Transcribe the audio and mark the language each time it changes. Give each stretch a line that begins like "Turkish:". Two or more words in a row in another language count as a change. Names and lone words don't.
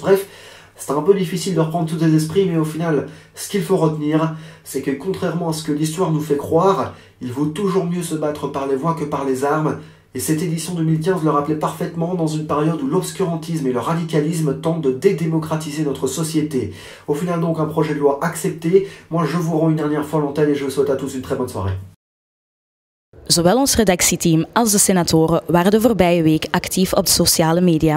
French: Bref, c'est un peu difficile de reprendre tous les esprits, mais au final, ce qu'il faut retenir, c'est que contrairement à ce que l'histoire nous fait croire, il vaut toujours mieux se battre par les voix que par les armes. Et cette édition 2015 le rappelait parfaitement dans une période où l'obscurantisme et le radicalisme tentent de dédémocratiser notre société. Au final donc, un projet de loi accepté. Moi, je vous rends une dernière fois l'antenne et je vous souhaite à tous une très bonne soirée.
Dutch: Zowel ons redactieteam als de senatoren waren de voorbije week actief op de sociale media.